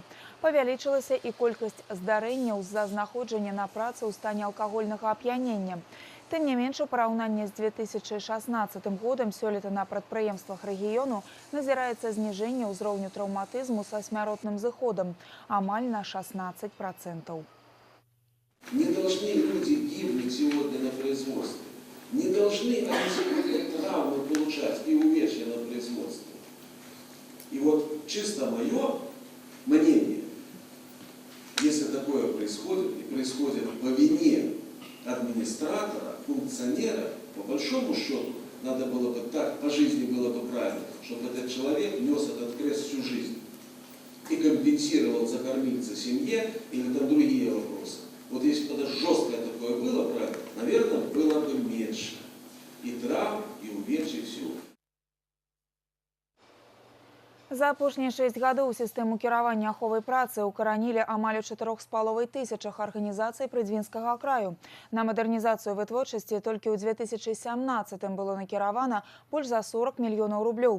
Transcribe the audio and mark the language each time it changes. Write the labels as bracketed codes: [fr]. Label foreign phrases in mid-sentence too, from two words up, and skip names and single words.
[be] Павялічылася і колькасць здарэнняў з-за знаходжання на працы ў стане алкагольнага ап'янення. Тым не менш, у параўнанні з 2016 годам сёлета на прадпрыемствах рэгіёну назіраецца зніжэнне ўзроўню траўматызму са смяротным зыходам амаль на 16%. [ru] Не должны люди гибнуть сегодня на производстве. Не должны они сегодня травмы получать и увечья на производстве. И вот чисто мое мнение, если такое происходит, и происходит по вине администратора, функционера, по большому счету, надо было бы так, по жизни было бы правильно, чтобы этот человек нес этот крест всю жизнь и компенсировал за кормильца семье или там другие вопросы. Вот если бы это жесткое такое было, правильно, наверное, было бы меньше и травм, и увечий, всего. [be] За апошнія 6 гадоў сістэму кіравання аховай працы укаранілі амаль у 4500 арганізацый прыдзвінскага краю. На мадэрнізацыю вытворчасці толькі ў 2017 было накіравана больш за 40 мільёнаў рублёў.